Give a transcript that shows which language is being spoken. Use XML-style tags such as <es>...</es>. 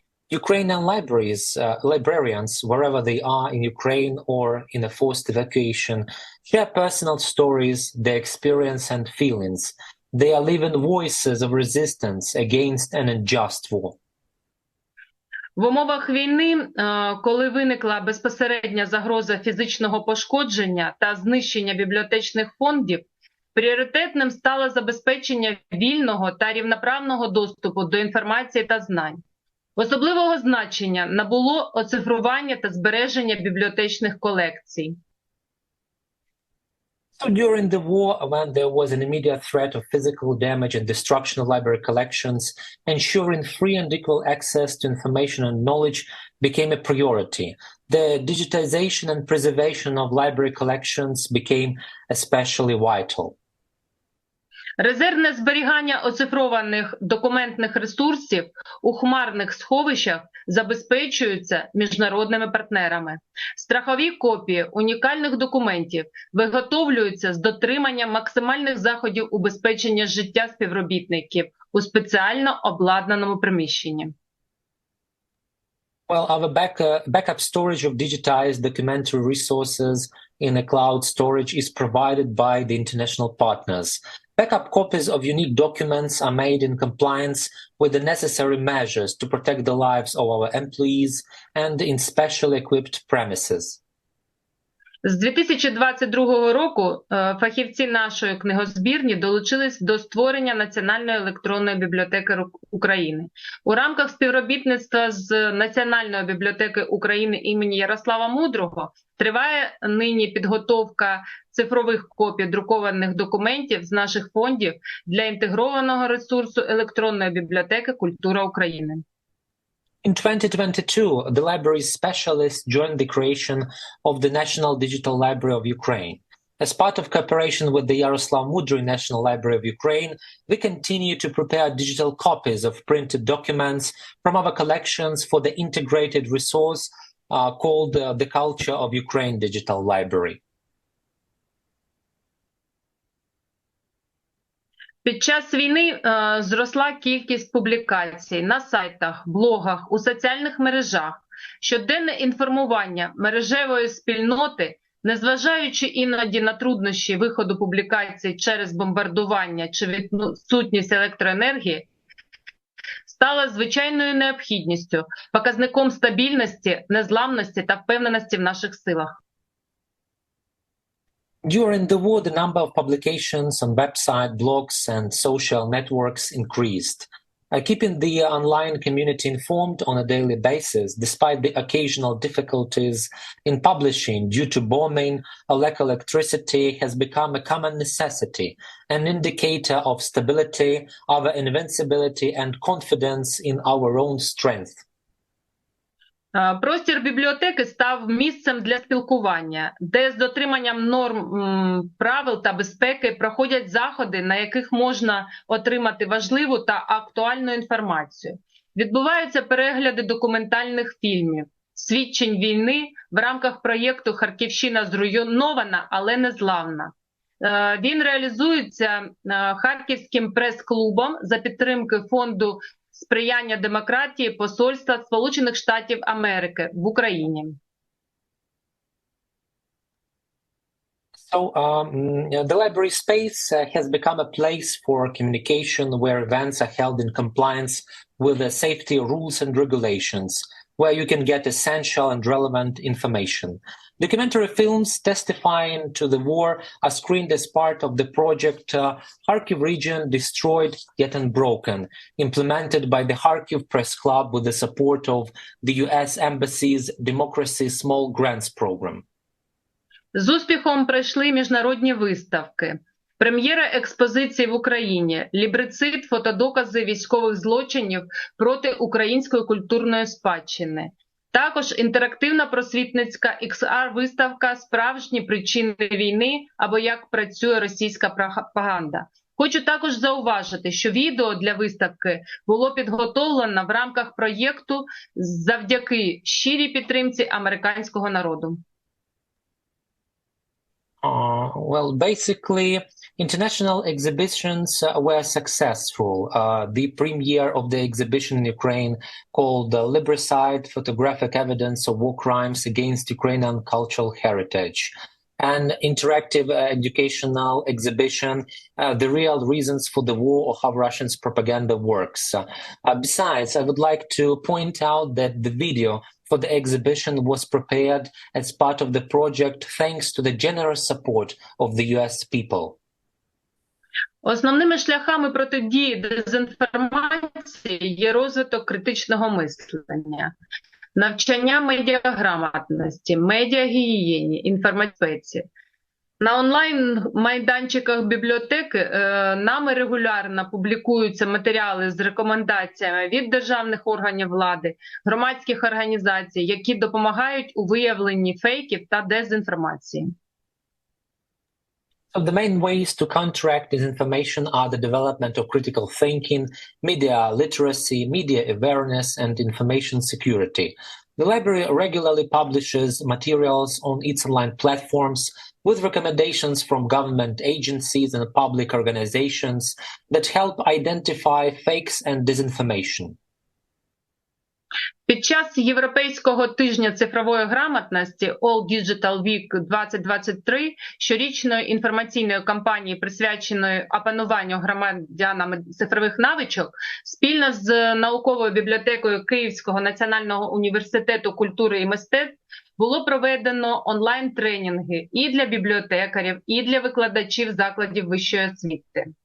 <en>Ukrainian librarians, wherever they are in Ukraine or in a forced evacuation, share personal stories, their experience and feelings. They are living voices of resistance against an unjust war.</en> <uk>В умовах війни, коли виникла безпосередня загроза фізичного пошкодження та знищення бібліотечних фондів, пріоритетним стало забезпечення вільного та рівноправного доступу до інформації та знань. Особливого значення набуло оцифрування та збереження бібліотечних колекцій.</uk> <en>So during the war, when there was an immediate threat of physical damage and destruction of library collections, ensuring free and equal access to information and knowledge became a priority. The digitization and preservation of library collections became especially vital.</en> <uk>Резервне зберігання оцифрованих документних ресурсів у хмарних сховищах забезпечується міжнародними партнерами. Страхові копії унікальних документів виготовлюються з дотриманням максимальних заходів убезпечення життя співробітників у спеціально обладнаному приміщенні.</uk> <en>Well, our backup storage of digitized documentary resources in a cloud storage is provided by the international partners. Backup copies of unique documents are made in compliance with the necessary measures to protect the lives of our employees and in specially equipped premises.</en> <uk>З 2022 року фахівці нашої книгозбірні долучились до створення Національної електронної бібліотеки України. У рамках співробітництва з Національною бібліотекою України імені Ярослава Мудрого триває нині підготовка цифрових копій друкованих документів з наших фондів для інтегрованого ресурсу електронної бібліотеки «Культура України».</uk> <en>In 2022, the library's specialists joined the creation of the National Digital Library of Ukraine. As part of cooperation with the Yaroslav Mudry National Library of Ukraine, we continue to prepare digital copies of printed documents from our collections for the integrated resource called the Culture of Ukraine Digital Library.</en> <uk>Під час війни зросла кількість публікацій на сайтах, блогах, у соціальних мережах. Щоденне інформування мережевої спільноти, незважаючи іноді на труднощі виходу публікацій через бомбардування чи відсутність електроенергії, стало звичайною необхідністю, показником стабільності, незламності та впевненості в наших силах.</uk> <en>During the war, the number of publications on websites, blogs, and social networks increased. Keeping the online community informed on a daily basis, despite the occasional difficulties in publishing due to bombing or lack of electricity, has become a common necessity, an indicator of stability, our invincibility, and confidence in our own strength.</en> <uk>Простір бібліотеки став місцем для спілкування, де з дотриманням норм, правил та безпеки проходять заходи, на яких можна отримати важливу та актуальну інформацію. Відбуваються перегляди документальних фільмів, свідчень війни в рамках проєкту «Харківщина зруйнована, але незламна». Він реалізується Харківським прес-клубом за підтримки фонду сприяння демократії Посольства Сполучених Штатів Америки в Україні.</uk> <en>So the library space has become a place for communication where events are held in compliance with the safety rules and regulations, where you can get essential and relevant information. Documentary films testifying to the war are screened as part of the project Kharkiv Region Destroyed Yet Unbroken, implemented by the Kharkiv Press Club with the support of the US Embassy's Democracy Small Grants Program.</en> <uk>З успіхом пройшли міжнародні виставки. Прем'єра експозиції в Україні, лібрицид, фотодокази військових злочинів проти української культурної спадщини. Також інтерактивна просвітницька XR-виставка «Справжні причини війни» або «Як працює російська пропаганда». Хочу також зауважити, що відео для виставки було підготовлено в рамках проєкту завдяки щирій підтримці американського народу.</uk> <en>Well, basically, international exhibitions were successful. The premiere of the exhibition in Ukraine called Libricide, Photographic Evidence of War Crimes Against Ukrainian Cultural Heritage. An interactive educational exhibition, The Real Reasons for the War or How Russians Propaganda Works. Besides, I would like to point out that the video for the exhibition was prepared as part of the project thanks to the generous support of the US people.</en> <uk>Основними шляхами протидії дезінформації є розвиток критичного мислення, навчання медіаграмотності, медіагігієні, інформбезпеці. На онлайн-майданчиках бібліотеки нами регулярно публікуються матеріали з рекомендаціями від державних органів влади, громадських організацій, які допомагають у виявленні фейків та дезінформації.</uk> <en>The main ways to counteract disinformation are the development of critical thinking, media literacy, media awareness, and information security. The library regularly publishes materials on its online platforms with recommendations from government agencies and public organizations that help identify fakes and disinformation.</en> <uk>Під час Європейського тижня цифрової грамотності All Digital Week 2023, щорічної інформаційної кампанії, присвяченої опануванню громадянами цифрових навичок, спільно з науковою бібліотекою Київського національного університету культури і мистецтв було проведено онлайн-тренінги і для бібліотекарів, і для викладачів закладів вищої освіти.</uk>